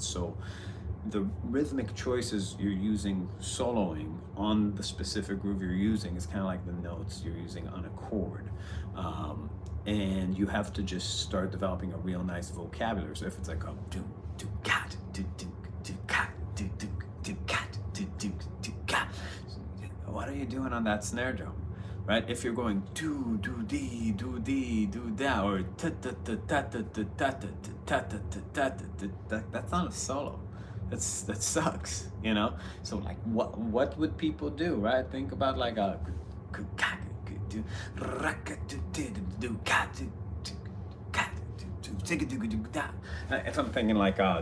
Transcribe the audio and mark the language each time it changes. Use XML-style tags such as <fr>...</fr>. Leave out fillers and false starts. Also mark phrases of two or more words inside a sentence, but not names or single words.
<en>So the rhythmic choices you're using soloing on the specific groove you're using is kind of like the notes you're using on a chord. And you have to just start developing a real nice vocabulary. So if it's like a do do cat do do do cat do do do cat do do do cat, what are you doing on that snare drum? Right? If you're going do do dee do dee do da, or ta ta ta ta ta ta ta ta ta ta ta, that's not a solo. That sucks, you know. So like, what would people do, right? Think about like a if I'm thinking like</en>